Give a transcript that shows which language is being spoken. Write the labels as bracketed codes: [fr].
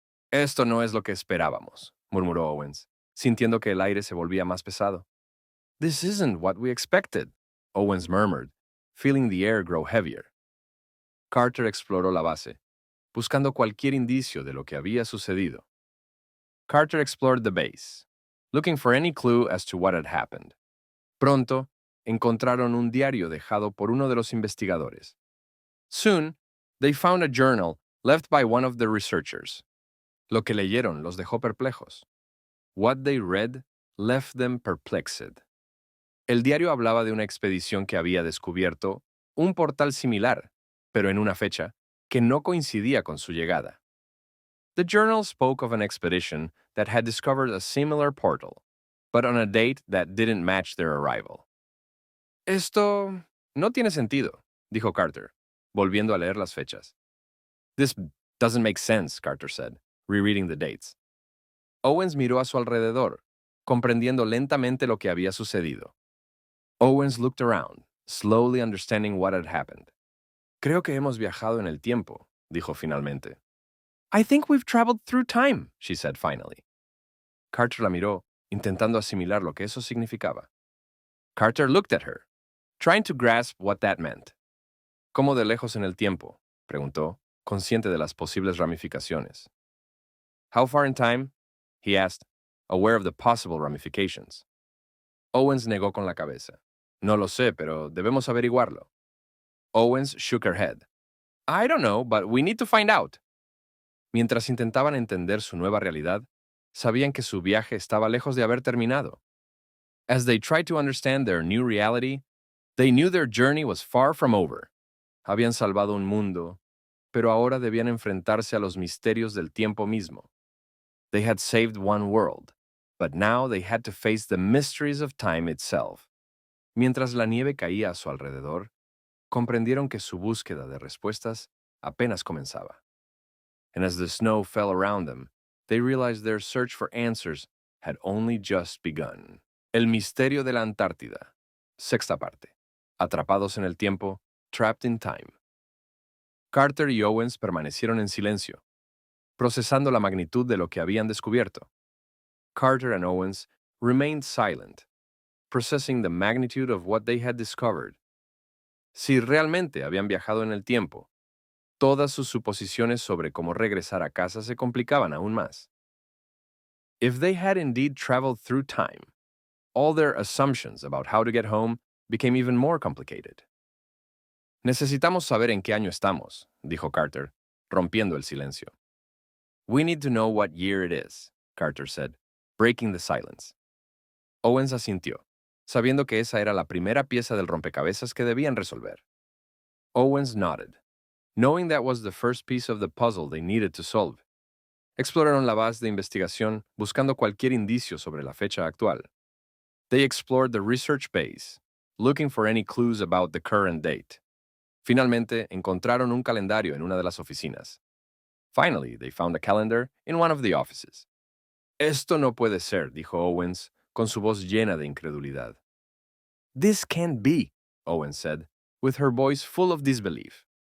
[es] Esto no es lo que esperábamos, murmuró Owens, sintiendo que el aire se volvía más pesado. [en] This isn't what we expected, Owens murmured, feeling the air grow heavier. [es] Carter exploró la base, buscando cualquier indicio de lo que había sucedido. [en] Carter explored the base, looking for any clue as to what had happened. [es] Pronto, encontraron un diario dejado por uno de los investigadores. [en] Soon, they found a journal left by one of the researchers. [es] Lo que leyeron los dejó perplejos. [en] What they read left them perplexed. [es] El diario hablaba de una expedición que había descubierto un portal similar, pero en una fecha que no coincidía con su llegada. [en] The journal spoke of an expedition that had discovered a similar portal, but on a date that didn't match their arrival. [es] Esto no tiene sentido, dijo Carter, volviendo a leer las fechas. [en] This doesn't make sense, Carter said, rereading the dates. [es] Owens miró a su alrededor, comprendiendo lentamente lo que había sucedido. [en] Owens looked around, slowly understanding what had happened. [es] Creo que hemos viajado en el tiempo, dijo finalmente. [en] I think we've traveled through time, she said finally. [es] Carter la miró, intentando asimilar lo que eso significaba. [en] Carter looked at her, trying to grasp what that meant. [es] ¿Cómo de lejos en el tiempo?, preguntó, consciente de las posibles ramificaciones. [en] How far in time? He asked, aware of the possible ramifications. [es] Owens negó con la cabeza. No lo sé, pero debemos averiguarlo. [en] Owens shook her head. I don't know, but we need to find out. [es] Mientras intentaban entender su nueva realidad, sabían que su viaje estaba lejos de haber terminado. [en] As they tried to understand their new reality, they knew their journey was far from over. [es] Habían salvado un mundo, pero ahora debían enfrentarse a los misterios del tiempo mismo. [en] They had saved one world, but now they had to face the mysteries of time itself. [es] Mientras la nieve caía a su alrededor, comprendieron que su búsqueda de respuestas apenas comenzaba. [en] And as the snow fell around them, they realized their search for answers had only just begun. [es] El misterio de la Antártida. Sexta parte. Atrapados en el tiempo, [en] trapped in time. [es] Carter y Owens permanecieron en silencio, procesando la magnitud de lo que habían descubierto. [en] Carter and Owens remained silent, processing the magnitude of what they had discovered. [es] Si realmente habían viajado en el tiempo, todas sus suposiciones sobre cómo regresar a casa se complicaban aún más. [en] If they had indeed traveled through time, all their assumptions about how to get home became even more complicated. [es] Necesitamos saber en qué año estamos, dijo Carter, rompiendo el silencio. [en] We need to know what year it is, Carter said, breaking the silence. [es] Owens asintió, sabiendo que esa era la primera pieza del rompecabezas que debían resolver. [en] Owens nodded, knowing that was the first piece of the puzzle they needed to solve. [es] Exploraron la base de investigación buscando cualquier indicio sobre la fecha actual. [en] They explored the research base, looking for any clues about the current date. [es] Finalmente, encontraron un calendario en una de las oficinas. [en] Finally, they found a calendar in one of the offices. [es] Esto no puede ser, dijo Owens, con su voz llena de incredulidad. [en] This can't be, Owens said, with her voice full of disbelief.